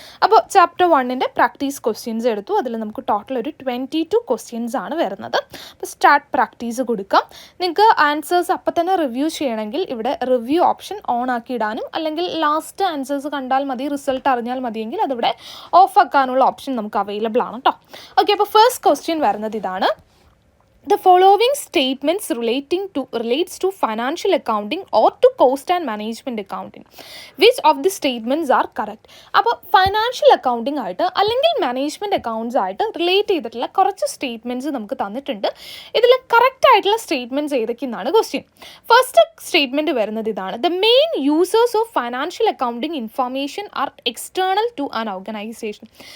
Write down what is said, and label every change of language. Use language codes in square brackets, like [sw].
[ml] അപ്പോൾ chapter 1 practice questions എടുത്തു. അതിൽ നമുക്ക് ടോട്ടൽ ഒരു 22 ക്വസ്റ്റ്യൻസ് ആണ് വരുന്നത്. അപ്പോൾ സ്റ്റാർട്ട് പ്രാക്ടീസ് കൊടുക്കാം. നിങ്ങൾക്ക് ആൻസേഴ്സ് അപ്പം തന്നെ റിവ്യൂ ചെയ്യണമെങ്കിൽ ഇവിടെ റിവ്യൂ ഓപ്ഷൻ ഓൺ ആക്കി ഇടാനും, അല്ലെങ്കിൽ ലാസ്റ്റ് ആൻസേഴ്സ് കണ്ടാൽ മതി, റിസൾട്ട് അറിഞ്ഞാൽ മതിയെങ്കിൽ അതിവിടെ ഓഫ് ആക്കാനുള്ള ഓപ്ഷൻ നമുക്ക് അവൈലബിൾ ആണ് കേട്ടോ. ഓക്കെ, അപ്പോൾ ഫസ്റ്റ് ക്വസ്റ്റ്യൻ വരുന്നത് ഇതാണ്. [en] The following statements relates to financial accounting or to cost and management accounting. Which of the statements are correct? [ml] അപ്പോൾ ഫൈനാൻഷ്യൽ അക്കൗണ്ടിങ് ആയിട്ട് അല്ലെങ്കിൽ മാനേജ്മെൻറ്റ് അക്കൗണ്ട്സ് ആയിട്ട് റിലേറ്റ് ചെയ്തിട്ടുള്ള കുറച്ച് സ്റ്റേറ്റ്മെൻറ്റ്സ് നമുക്ക് തന്നിട്ടുണ്ട്. ഇതിൽ കറക്റ്റ് ആയിട്ടുള്ള സ്റ്റേറ്റ്മെൻറ്റ്സ് ഏതൊക്കെയെന്നാണ് ക്വസ്റ്റ്യൻ. ഫസ്റ്റ് സ്റ്റേറ്റ്മെൻറ്റ് വരുന്നത് ഇതാണ്. [en] The main users of financial accounting information are external to an organisation.